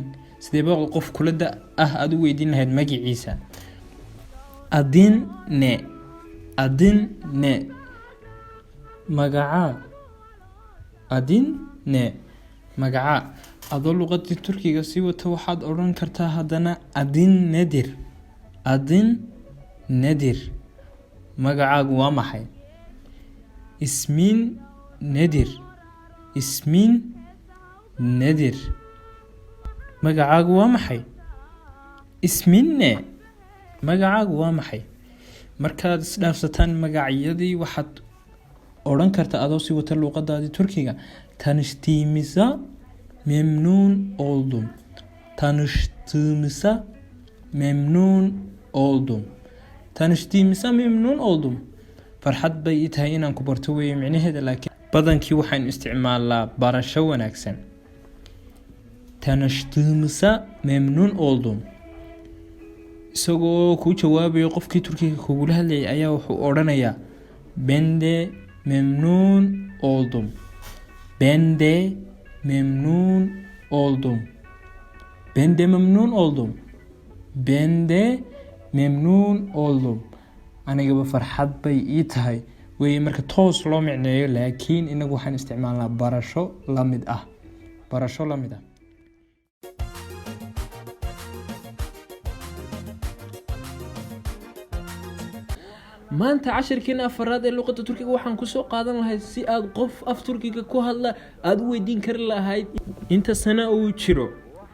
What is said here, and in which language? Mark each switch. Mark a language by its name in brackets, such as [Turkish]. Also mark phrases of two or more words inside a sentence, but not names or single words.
[Somali] sideeba qof kula da ah aad u weydiin lahayd magaciisa? [Turkish] adin ne, adin ne, magacaa, adin ne, magacaa. [Somali] adoo luqadii turkiga sii wata waxaad odhan kartaa haddana [Turkish] adin nedir, adin nedir. [Somali] magacaagu waa maxay? [Turkish] ismin nedir, ismin nedir. [Somali] magacaagu waa maxay? isminne. magacaagu waa maxay? markaad isdhaafsataan magacyadii waxaad odhan kartaa adoo sii wata luqadaadii turkiga [Turkish] tanıştığımıza memnun oldum, tanıştığımıza memnun oldum, [Somali] tanıştığımıza memnun oldum. farxad bay ii tahay inaan ku barto weeye micnaheeda, laakiin badankii waxaan isticmaalaa barasho wanaagsan. [Turkish] tanıştığımıza memnun oldum. [Somali] isagoo kuu jawaabayo qofkii turkiga kugula hadlayay ayaa wuxuu odhanayaa [Turkish] ben de memnun oldum, ben de memnun oldum, [Somali] ben de memnun oldum, ben de memnun oldum. anigaba farxad bay ii tahay weeye marka toos loo micneeyo, laakiin inagu waxaan isticmaalnaa barasho la mid ah, barasho la mid ah. maanta casharkeena afaraad ee luqadda turkiga waxaan kusoo qaadan lahayd si aad qof af turkiga ku hadla aad u weydiin kari lahayd inta sana uu jiro.